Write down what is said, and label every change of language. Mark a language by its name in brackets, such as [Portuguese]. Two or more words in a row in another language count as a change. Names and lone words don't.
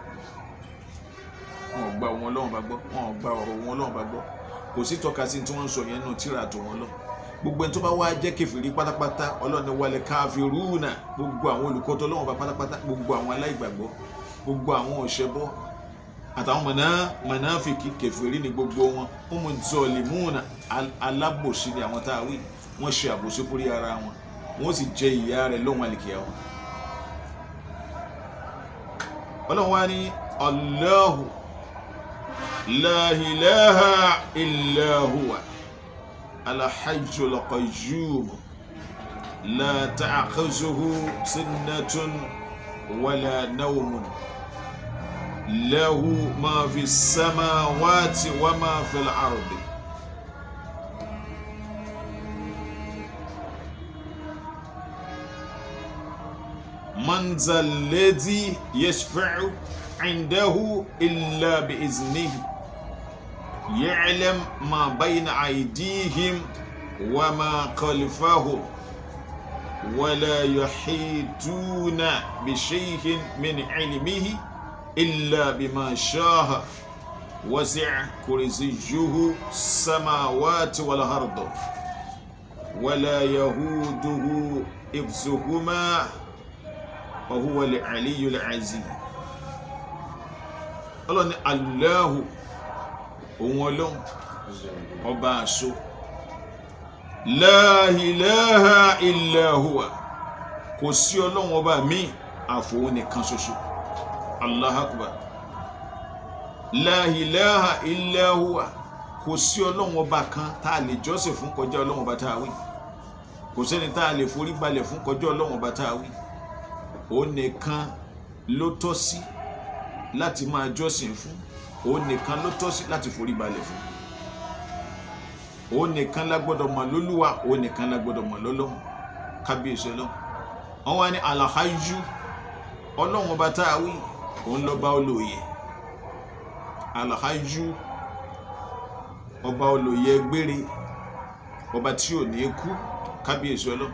[Yoruba] gba wọn Ọlọ́run bá gbọ́ wọn gba ọ̀rọ̀ wọn Ọlọ́run bá gbọ́ kò sí tọ́ka sí tí wọ́n ń sọ yẹn nù tíra tó wọn lọ gbogbo ẹni tó bá wá jẹ́ kèfèrí pátápátá Ọlọ́run ní [Arabic] والكافرون [Yoruba] gbogbo àwọn olùkọ́ tó Ọlọ́run bá pátápátá gbogbo àwọn aláìgbàgbọ́ gbogbo àwọn òṣèbọ àtàwọn mọ̀nàfìkì kèfèrí ni gbogbo wọn [Arabic] هم الظالمون [Yoruba] alábòsí ni àwọn tá a wí wọ́n ṣe àbòsí fúrí ara wọn wọ́n sì jẹ ìyà rẹ̀ lọ́wọ́ àlìkìyàmọ̀ Ọlọ́run wá ní [Arabic] الله لا إله إلا هو الحي القيوم لا تأخذه سنة ولا نوم له ما في السماوات وما في الأرض من ذا الذي يشفع عنده إلا بإذنه يعلم ما بين أيديهم وما خلفهم ولا يحيطون بشيء من علمه إلا بما شاء وسع كرسيه السماوات والأرض ولا يهوده حفظهما وهو العلي العظيم [Yoruba] الله òun Ọlọ́run ọba àṣọ [Arabic] لا إله إلا هو [Yoruba] kò sí Ọlọ́run ọba mi àfòun nìkan ṣoṣo [Arabic] الله أكبر لا إله إلا هو [Yoruba] kò sí Ọlọ́run ọba kan tá a lè jọ́sìn fún kọjá Ọlọ́run ọba tá a wí kò sẹ́ni tá a lè forí balẹ̀ fún kọjá Ọlọ́run ọba tá a wí òun nìkan ló tọ́ sí láti máa jọ́sìn fún òun nìkan ló tọ́ sí láti forí balẹ̀ fún òun nìkan la gbọ́dọ̀ mọ̀ lólúwa òun nìkan la gbọ́dọ̀ mọ̀ lọ́lọ́hun kábíyèsí Ọlọ́run wọ́n wá ní Al-Hayyu Ọlọ́run ọba tá a wí òun lọ́ba olóye Al-Hayyu ọba olóye gbére, ọba tí ò ní kú, kábíyèsí Ọlọ́run.